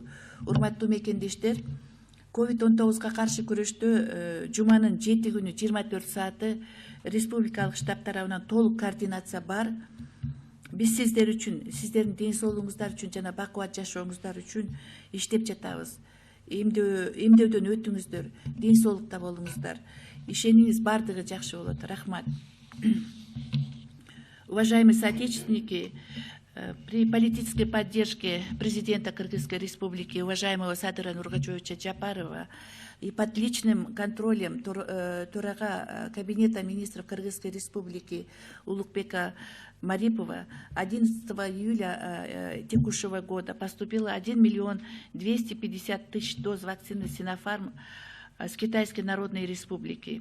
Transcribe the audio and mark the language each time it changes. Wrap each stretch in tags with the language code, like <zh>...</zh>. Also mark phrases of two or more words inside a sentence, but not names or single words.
<ky>Урматтуу мекендештер, COVID-19 каршы күрөштө жуманын 7 күнү 24 сааты республикалык штаб тарабынан толук координация бар. Биз сиздер үчүн, сиздердин ден соолугуңуздар үчүн жана бакубат жашооңуздар үчүн иштеп жатабыз. Эмдөөдөн өтүңүздөр, ден соолукта болуңуздар. Ишениңиз, бардыгы жакшы болот. Рахмат.</ky> <ru>Уважаемые соотечественники, при политической поддержке президента Кыргызской Республики, уважаемого Садыра Нургачевича Джапарова, и под личным контролем Турага Кабинета министров Кыргызской Республики Улукбека Марипова 11 июля текущего года поступило 1 250 000 доз вакцины Sinopharm с Китайской Народной Республики.</ru>